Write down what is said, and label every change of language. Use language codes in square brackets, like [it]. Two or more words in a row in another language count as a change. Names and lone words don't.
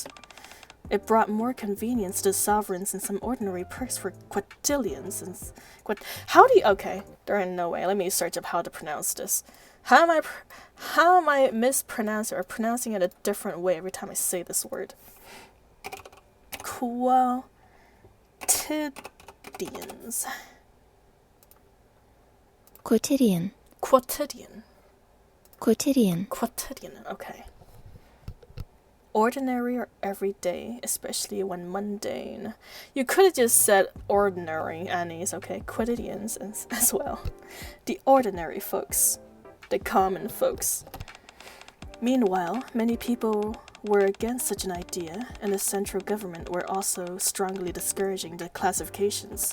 [en] It brought more convenience to sovereigns and some ordinary perks for quotidians and okay, there ain't no way. Let me search up how to pronounce this. How am I mispronouncing or pronouncing it a different way every time I say this word? Quotidians. Quotidian. Quotidian. Quotidian. Quotidian, okay. Ordinary or everyday, especially when mundane. You could have just said ordinary Annies, okay? Quotidians as well. The ordinary folks. The common folks. Meanwhile, many people were against such an idea, and the central government were also strongly discouraging the classifications.